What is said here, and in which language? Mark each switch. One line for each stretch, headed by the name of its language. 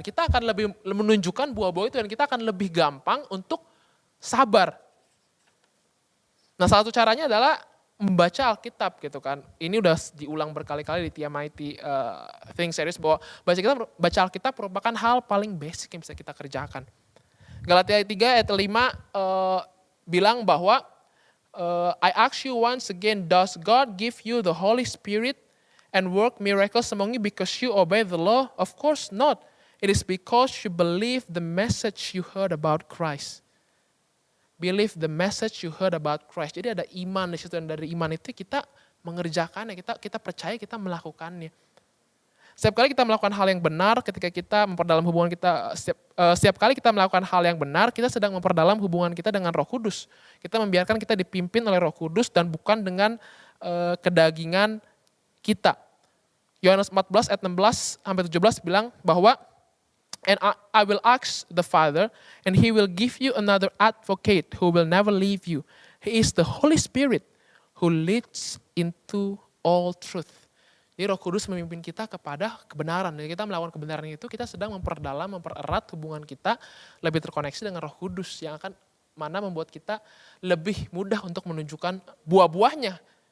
Indonesian: Kita akan lebih menunjukkan buah-buah itu dan kita akan lebih gampang untuk sabar. Nah, salah satu caranya adalah membaca Alkitab gitu kan. Ini udah diulang berkali-kali di TMIT Think Series bahwa baca Alkitab merupakan hal paling basic yang bisa kita kerjakan. Galatia 3 ayat 5 bilang bahwa
English: I ask you once again, does God give you the Holy Spirit and work miracles among you because you obey the law? Of course not. It is because you believe the message you heard about Christ. Believe the message you heard about Christ.
Indonesian: Jadi ada iman di situ, dan dari iman itu kita mengerjakannya, kita percaya, kita melakukannya. Setiap kali kita melakukan hal yang benar, ketika kita memperdalam hubungan kita, setiap kali kita melakukan hal yang benar, kita sedang memperdalam hubungan kita dengan Roh Kudus. Kita membiarkan kita dipimpin oleh Roh Kudus dan bukan dengan kedagingan kita. Yohanes 14 ayat 16 sampai 17 bilang bahwa
English: and I will ask the Father and he will give you another advocate who will never leave you. He is the Holy Spirit who leads into all truth.
Indonesian: Jadi Roh Kudus memimpin kita kepada kebenaran. Dan kita melakukan kebenaran itu, kita sedang mempererat hubungan kita lebih terkoneksi dengan Roh Kudus yang akan membuat kita lebih mudah untuk menunjukkan buah-buahnya.